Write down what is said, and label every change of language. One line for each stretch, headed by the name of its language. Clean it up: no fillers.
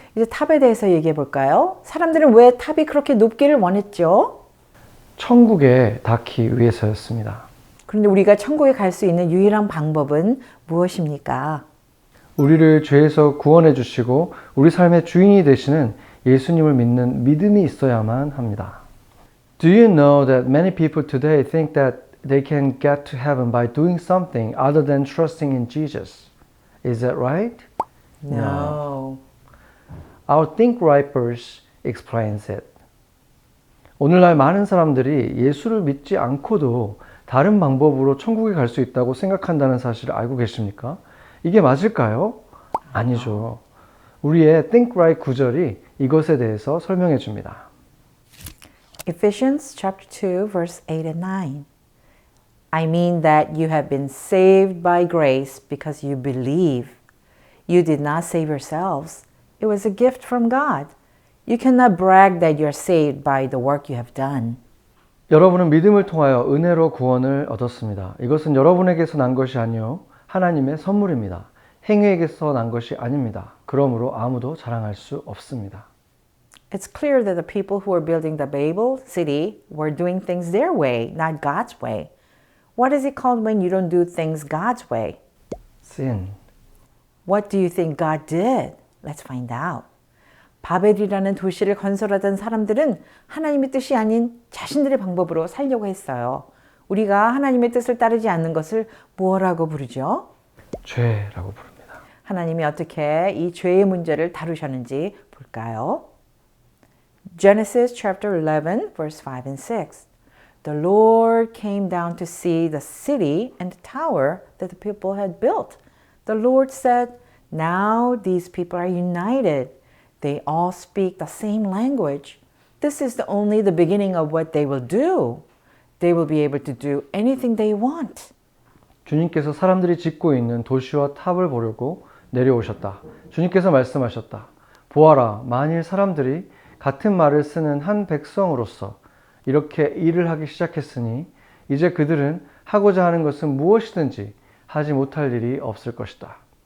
Korean: 이제 탑에 대해서 얘기해 볼까요? 사람들은 왜 탑이 그렇게 높기를 원했죠? 천국에 닿기 위해서였습니다. 그런데 우리가 천국에 갈 수 있는 유일한 방법은 무엇입니까? 우리를 죄에서 구원해 주시고 우리 삶의 주인이 되시는 예수님을 믿는 믿음이 있어야만 합니다.
English: Do you know that many people today think that they can get to heaven by doing something other than trusting in Jesus? Is that right? No. Our Think Right verse explains it.
Korean: 오늘날 많은 사람들이 예수를 믿지 않고도 다른 방법으로 천국에 갈 수 있다고 생각한다는 사실을 알고 계십니까? 이게 맞을까요? 아니죠. 우리의 Think Right 구절이 이것에 대해서 설명해 줍니다.
English: Ephesians chapter 2 verse 8 and 9. I mean that you have been saved by grace because you believe. You did not save yourselves. It was a gift from God. You cannot brag that you are saved by the work you have done.
Korean: 여러분은 믿음을 통하여 은혜로 구원을 얻었습니다. 이것은 여러분에게서 난 것이 아니요 하나님의 선물입니다. 행위에게서 난 것이 아닙니다. 그러므로 아무도 자랑할 수 없습니다.
English: It's clear that the people who were building the Babel city were doing things their way, not God's way. What is it called when you don't do things God's way? Sin. What do you think God did? Let's find out.
Korean: 바벨이라는 도시를 건설하던 사람들은 하나님의 뜻이 아닌 자신들의 방법으로 살려고 했어요. 우리가 하나님의 뜻을 따르지 않는 것을 뭐라고 부르죠? 죄라고 부릅니다. 하나님이 어떻게 이 죄의 문제를 다루셨는지 볼까요?
English: Genesis chapter 11 verse 5 and 6. The Lord came down to see the city and the tower that the people had built. The Lord said, "Now these people are united. They all speak the same language. This is only the beginning of what they will do. They will be able to do anything they want."
Korean: 주님께서 사람들이 짓고 있는 도시와 탑을 보려고 내려오셨다. 주님께서 말씀하셨다. 보아라, 만일 사람들이 같은 말을 쓰는 한 백성으로서 이렇게 일을 하기 시작했으니 이제 그들은 하고자 하는 것은 무엇이든지 하지 못할 일이 없을 것이다.